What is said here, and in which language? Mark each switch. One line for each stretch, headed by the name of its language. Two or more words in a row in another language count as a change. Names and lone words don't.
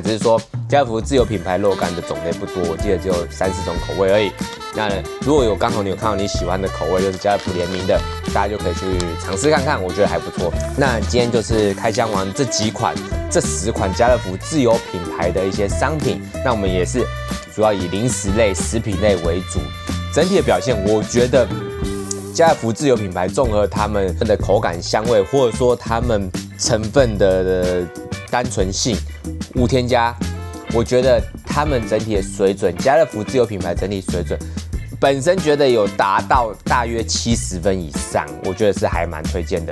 Chinese: 只是說家樂福自有品牌肉乾的種類不多，我記得只有3、4種口味而已。那如果剛好你有看到你喜歡的口味，就是家樂福聯名的，大家就可以去嘗試看看，我覺得還不錯。那今天就是開箱完這10款家樂福自有品牌的一些商品，那我們也是主要以零食類、食品類為主。整體的表現，我覺得家樂福自有品牌綜合他們的口感、香味，或者說他們成分的單純性、無添加，我覺得他們整體的水準，家樂福自有品牌整體水準，本身覺得有達到大約70分以上，我覺得是還蠻推薦的。